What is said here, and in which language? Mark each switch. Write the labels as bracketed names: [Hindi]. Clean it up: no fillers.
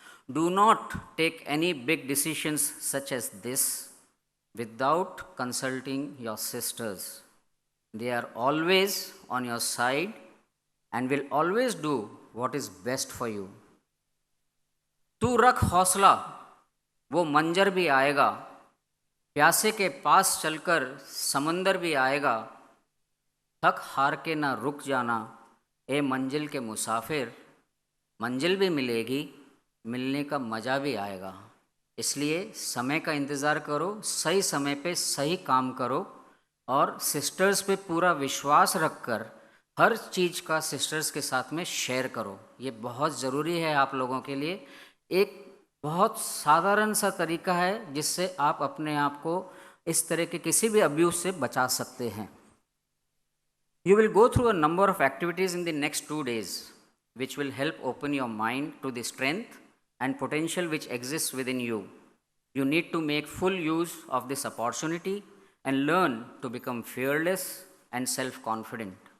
[English] Do not take any big decisions such as this without consulting your sisters. They are always on your side and will always do what is best for you. [Hindi] तू रख हौसला, वो मंजर भी आएगा, प्यासे के पास चलकर समंदर भी आएगा, थक हार के ना रुक जाना, ए मंजिल के मुसाफिर, मंजिल भी मिलेगी, मिलने का मज़ा भी आएगा. इसलिए समय का इंतज़ार करो, सही समय पे सही काम करो और सिस्टर्स पे पूरा विश्वास रखकर हर चीज़ का सिस्टर्स के साथ में शेयर करो. ये बहुत ज़रूरी है आप लोगों के लिए. एक बहुत साधारण सा तरीका है जिससे आप अपने आप को इस तरह के किसी भी अब्यूज से बचा सकते हैं. [English] You will go through a number of activities in the next 2 days which will help open your mind to the strength and potential which exists within you. You need to make full use of this opportunity and learn to become fearless and self-confident.